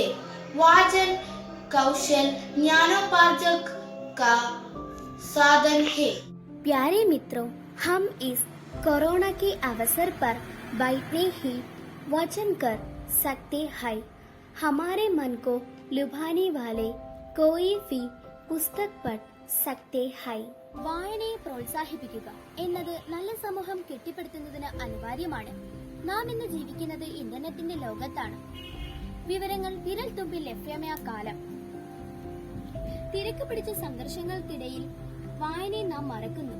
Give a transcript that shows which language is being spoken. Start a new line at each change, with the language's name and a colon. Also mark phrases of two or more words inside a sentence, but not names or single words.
Hindi: वाचन कौशल ज्ञानोपार्जन का साधन है। प्यारे मित्रों, हम इस कोरोना के अवसर पर बैठे ही वचन कर सकते हैं। हमारे मन को लुभाने वाले कोई भी पुस्तक पढ़ सकते हैं.
Malayalam: വായനയെ പ്രോത്സാഹിപ്പിക്കുക എന്നത് നല്ല സമൂഹം കെട്ടിപ്പടുക്കുന്നതിന് അനിവാര്യമാണ്. നാം ഇന്ന് ജീവിക്കുന്നത് ഇന്റർനെറ്റിന്റെ ലോകത്താണ്. വിവരങ്ങൾ വിരൽ തുമ്പിൽ ലഭ്യമായ കാലം. തിരക്ക് പിടിച്ച സംഘർഷങ്ങൾക്കിടയിൽ വായനയെ നാം മറക്കുന്നു.